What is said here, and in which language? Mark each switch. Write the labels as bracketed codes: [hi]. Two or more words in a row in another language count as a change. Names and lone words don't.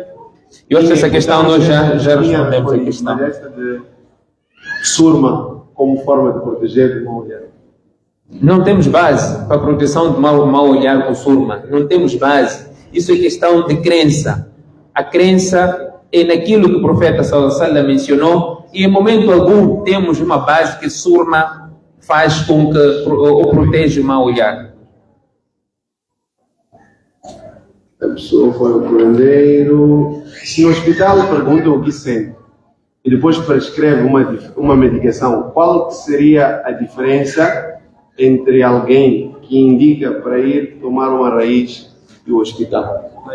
[pt] Eu acho que essa questão nós já respondemos a questão. Mas esta de surma como forma de proteger de mau olhar? Não temos base para a proteção de mau olhar com surma. Não temos base. Isso é questão de crença. A crença é naquilo que o profeta [ar] صلى الله عليه وسلم [pt] mencionou, e em momento algum temos uma base que surma faz com que ou protege o mau olhar. A pessoa foi ao curandeiro, se no hospital pergunta o que sente e depois prescreve uma medicação, qual seria a diferença entre alguém que indica para ir tomar uma raiz do hospital?